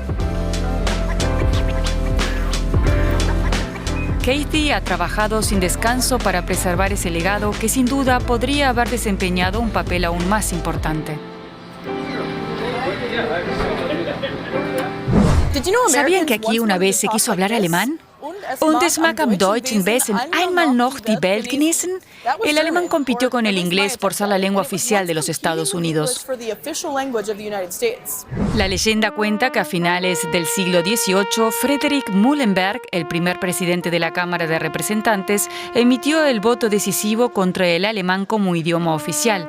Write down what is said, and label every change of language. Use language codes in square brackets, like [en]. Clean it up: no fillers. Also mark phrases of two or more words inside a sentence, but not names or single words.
[es] Kathy ha trabajado sin descanso para preservar ese legado que sin duda podría haber desempeñado un papel aún más importante. ¿Sabían que aquí una vez se quiso hablar alemán? [de] Und es mag am deutschen Wesen einmal noch die Welt genießen. [es] El alemán compitió con el inglés por ser la lengua oficial de los Estados Unidos. La leyenda cuenta que a finales del siglo XVIII, Friedrich Muhlenberg, el primer presidente de la Cámara de Representantes, emitió el voto decisivo contra el alemán como idioma oficial.